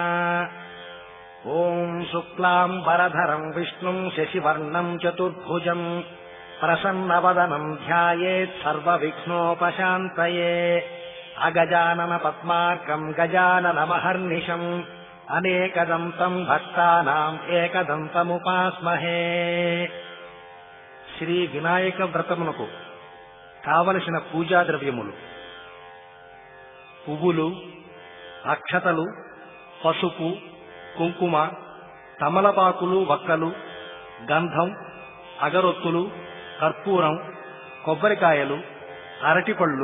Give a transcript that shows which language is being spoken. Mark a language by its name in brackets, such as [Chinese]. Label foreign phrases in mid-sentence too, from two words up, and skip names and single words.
[Sanskrit] ओं शुक्लाम्बरधरं विष्णुं शशिवर्णं चतुर्भुजं प्रसन्नवदनं ध्यायेत् सर्वविघ्नोपशान्तये। अगजानन पद्मार्कं गजाननमहर्निशम् अनेकदन्तं भक्तानाम् एकदन्तमुपास्महे। [Telugu] శ్రీ వినాయక వ్రతమునకు కావలసిన పూజా ద్రవ్యములు: పువ్వులు, అక్షతలు, పసుపు, కుంకుమ, తమలపాకులు, వక్కలు, గంధం, అగరొత్తులు, కర్పూరం, కొబ్బరికాయలు, అరటిపళ్ళు,